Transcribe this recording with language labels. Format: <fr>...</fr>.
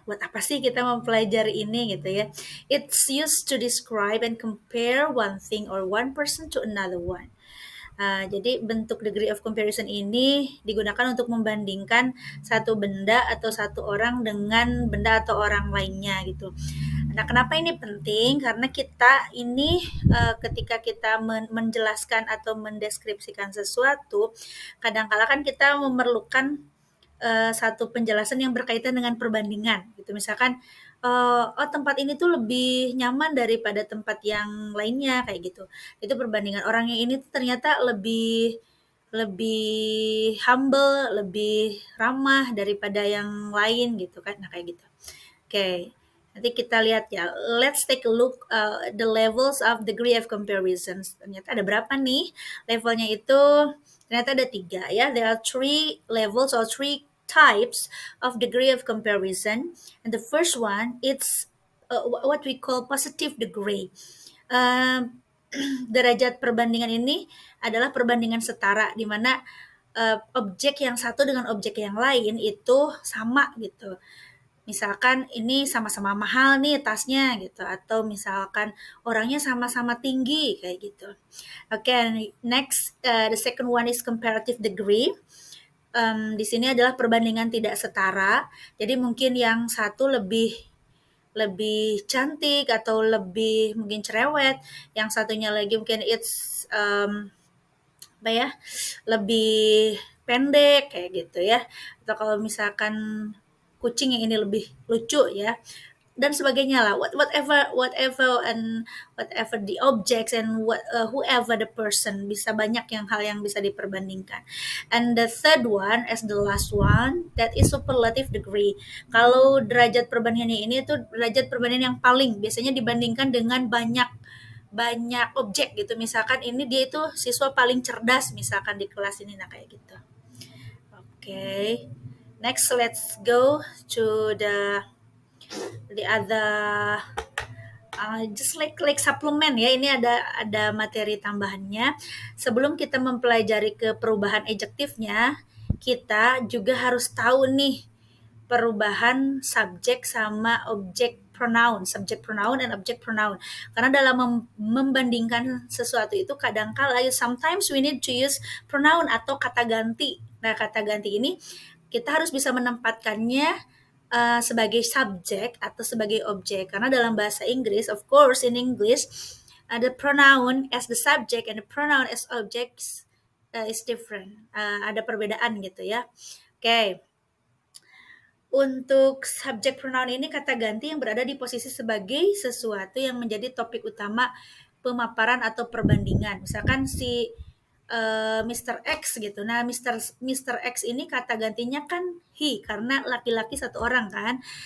<id>Buat apa sih kita mempelajari ini gitu ya?</id> <en>It's used to describe and compare one thing or one person to another one.</en> <id>Jadi bentuk degree of comparison ini digunakan untuk membandingkan satu benda atau satu orang dengan benda atau orang lainnya gitu. Nah, kenapa ini penting? Karena kita ini ketika kita menjelaskan atau mendeskripsikan sesuatu, kadang-kala kan kita memerlukan satu penjelasan yang berkaitan dengan perbandingan gitu. Misalkan oh tempat ini tuh lebih nyaman daripada tempat yang lainnya kayak gitu. Itu perbandingan orang yang ini tuh ternyata lebih lebih humble, lebih ramah daripada yang lain gitu kan. Nah, kayak gitu. Oke. Nanti kita lihat ya.</id> <en>Let's take a look the levels of degree of comparisons.</en> <id>Ternyata ada berapa nih? Levelnya itu ternyata ada 3 ya.</id> <en>There are 3 levels or 3 types of degree of comparison. And the first one, it's what we call positive degree.</en> <id>Derajat perbandingan ini adalah perbandingan setara, di mana objek yang satu dengan objek yang lain itu sama gitu. Misalkan ini sama-sama mahal nih tasnya gitu, atau misalkan orangnya sama-sama tinggi kayak gitu.</id> <en>Okay, next the second one is comparative degree.</en> <id>Di sini adalah perbandingan tidak setara. Jadi mungkin yang satu lebih cantik atau lebih mungkin cerewet, yang satunya lagi mungkin it's apa ya, lebih pendek kayak gitu ya. Atau kalau misalkan kucing yang ini lebih lucu ya, dan sebagainya lah,</id> <en>whatever the objects and whoever the person,</en> <id>bisa banyak hal yang bisa diperbandingkan.</id> <en>And the third one as the last one, that is superlative degree.</en> <id>Kalau derajat perbandingannya ini tuh derajat perbandingan yang paling biasanya dibandingkan dengan banyak objek gitu. Misalkan ini dia itu siswa paling cerdas misalkan di kelas ini, nah kayak gitu.</id> <en>Okay, next let's go to the other just like supplement ya.</en> <id>Ini ada materi tambahannya. Sebelum kita mempelajari ke perubahan adjektifnya, kita juga harus tahu nih perubahan subjek sama objek pronoun,</id> <en>subject pronoun and object pronoun.</en> <id>Karena dalam membandingkan sesuatu itu kadang-kala</id> <en>sometimes we need to use pronoun</en> <id>atau kata ganti. Nah, kata ganti ini kita harus bisa menempatkannya sebagai subjek atau sebagai objek. Karena dalam bahasa Inggris,</id> <en>of course in English, the pronoun as the subject and the pronoun as objects is different.</en> <id>Ada perbedaan gitu ya. Oke. Untuk subjek pronoun ini kata ganti yang berada di posisi sebagai sesuatu yang menjadi topik utama pemaparan atau perbandingan. Misalkan si Mr. X gitu. Nah, Mr. X ini kata gantinya kan he, karena laki-laki satu orang kan.</id>